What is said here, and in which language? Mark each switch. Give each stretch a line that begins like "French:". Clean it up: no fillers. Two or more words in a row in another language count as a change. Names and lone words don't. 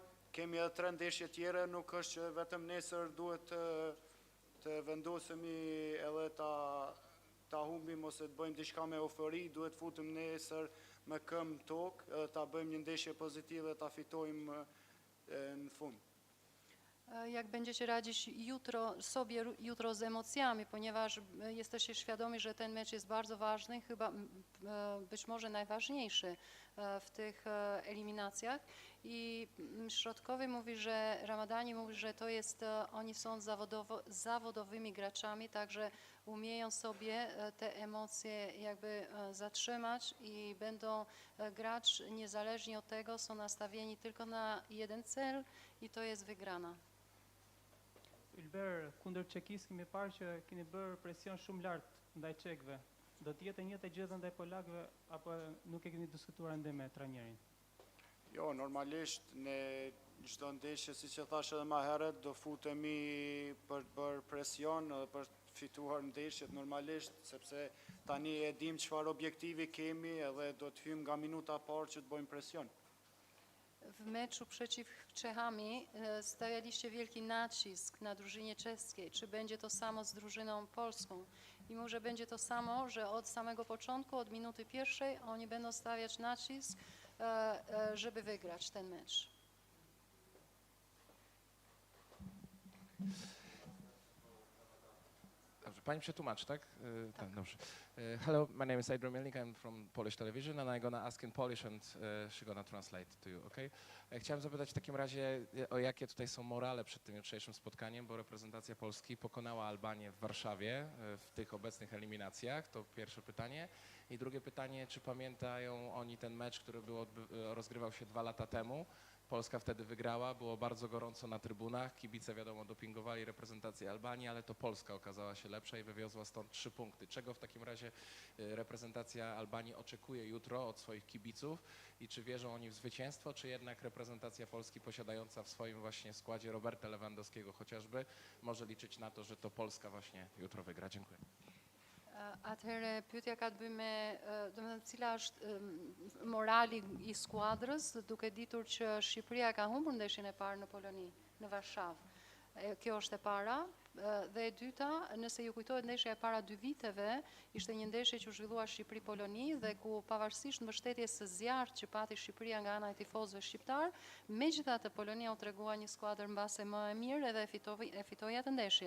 Albanian: Kemi edhe 3 ndeshje tjera, nuk është që vetëm nesër duhet të vendosemi edhe ta humbim ose të bëjmë diçka me eufori, duhet futem nesër me këmbë tokë edhe ta bëjmë një ndeshje pozitive, ta fitojmë në fund.
Polish: Jak będziecie radzić sobie jutro z emocjami, ponieważ jesteście świadomi, że ten mecz jest bardzo ważny, chyba być może najważniejszy w tych eliminacjach. I środkowy mówi, że Ramadani mówi, że oni są zawodowymi graczami, także umieją sobie te emocje jakby zatrzymać i będą grać niezależnie od tego, są nastawieni tylko na jeden cel i to jest wygrana.
Albanian: Ylber, kundër Çekisë kemi parë që keni bërë presion shumë lart ndaj çekëve. Do të jetë njëjta gjë ndaj polakëve apo nuk e keni diskutuar ende me trajnerin? Jo, normalisht ne çdo ndeshje, siç e thash edhe më herët, do futemi për të bërë presion edhe për të fituar ndeshjet normalisht, sepse tani e dim çfarë objektivi kemi edhe do të hymë nga minuta parë që të bëjmë presion.
Polish: W meczu przeciw Czechami stawialiście wielki nacisk na drużynie czeskiej. Czy będzie to samo z drużyną polską? Mimo że będzie to samo, że od samego początku, od minuty pierwszej oni będą stawiać nacisk, żeby wygrać ten mecz. Dobrze, pani przetłumacz, tak? Tak, dobrze.
English: Hello, my name is Adrian Milnik, I'm from Polish television and I'm gonna ask in Polish and she's gonna translate to you, okay?
Polish: Chciałem zapytać w takim razie, o jakie tutaj są morale przed tym jutrzejszym spotkaniem, bo reprezentacja Polski pokonała Albanię w Warszawie w tych obecnych eliminacjach, to pierwsze pytanie. I drugie pytanie, czy pamiętają oni ten mecz, który rozgrywał się 2 lata temu? Polska wtedy wygrała, było bardzo gorąco na trybunach, kibice wiadomo dopingowali reprezentację Albanii, ale to Polska okazała się lepsza i wywiozła stąd 3 punkty. Czego w takim razie reprezentacja Albanii oczekuje jutro od swoich kibiców i czy wierzą oni w zwycięstwo, czy jednak reprezentacja Polski posiadająca w swoim właśnie składzie Roberta Lewandowskiego chociażby może liczyć na to, że to Polska właśnie jutro wygra? Dziękuję.
Albanian: Atëherë pyetja ka të bëjë me, domethënë cila është morali i skuadrës, duke ditur që Shqipëria ka humbur ndeshjen e parë në Poloni, në Varshavë. Kjo është e para. Dhe e dyta, nëse ju kujtohet ndeshja e para 2 viteve, ishte një ndeshje që u zhvillua Shqipëri-Poloni dhe ku pavarësisht mbështetjes së zjarrt që pati Shqipëria nga ana e tifozëve shqiptar, megjithatë Polonia u tregua një skuadër mbase më e mirë edhe e fitoi atë ndeshje.